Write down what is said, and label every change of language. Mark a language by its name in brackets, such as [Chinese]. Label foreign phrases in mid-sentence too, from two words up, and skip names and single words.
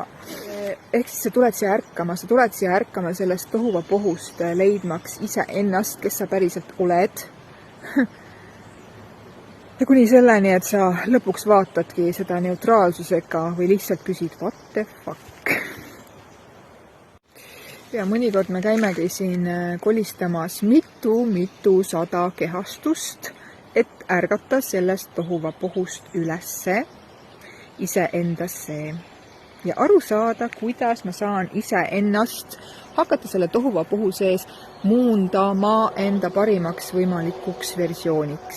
[Estonian] Ehk siis sa tuled siia ärkama sellest tohuvapohust leidmaks ise ennast, kes sa päriselt oled. Ja kuni selleni, et sa lõpuks vaatadki seda neutraalsusega või lihtsalt küsid, [English] what the fuck. [Estonian] Ja mõnikord me käimegi siin kolistamas mitu sada kehastust, et ärgata sellest tohuvapohust ülesse iseendasse ja aru saada, kuidas ma saan iseennast hakata selle tohuvapohu sees muundama enda parimaks võimalikuks versiooniks.